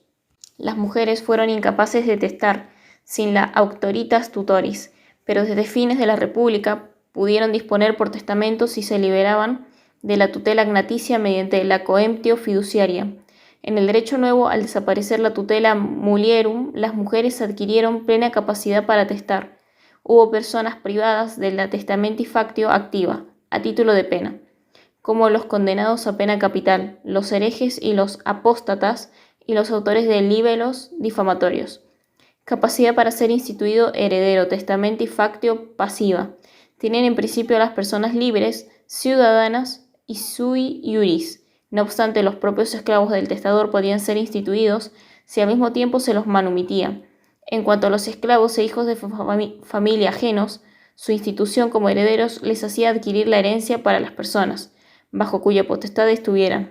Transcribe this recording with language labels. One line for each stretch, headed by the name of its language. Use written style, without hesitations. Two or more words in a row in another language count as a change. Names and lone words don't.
Spanish: Las mujeres fueron incapaces de testar sin la
Latin: auctoritas tutoris,
Spanish: pero desde fines de la República pudieron disponer por testamento si se liberaban de la tutela agnaticia mediante la
Latin: coemptio fiduciaria.
Spanish: En el derecho nuevo, al desaparecer la
Latin: tutela mulierum,
Spanish: las mujeres adquirieron plena capacidad para testar. Hubo personas privadas de la
Latin: testamenti factio activa,
Spanish: a título de pena, como los condenados a pena capital, los herejes y los apóstatas y los autores de libelos difamatorios. Capacidad para ser instituido heredero,
Latin: testamenti factio pasiva.
Spanish: Tienen en principio las personas libres, ciudadanas y
Latin: sui iuris.
Spanish: No obstante, los propios esclavos del testador podían ser instituidos si al mismo tiempo se los manumitía. En cuanto a los esclavos e hijos de familia ajenos, su institución como herederos les hacía adquirir la herencia para las personas, bajo cuya potestad estuvieran.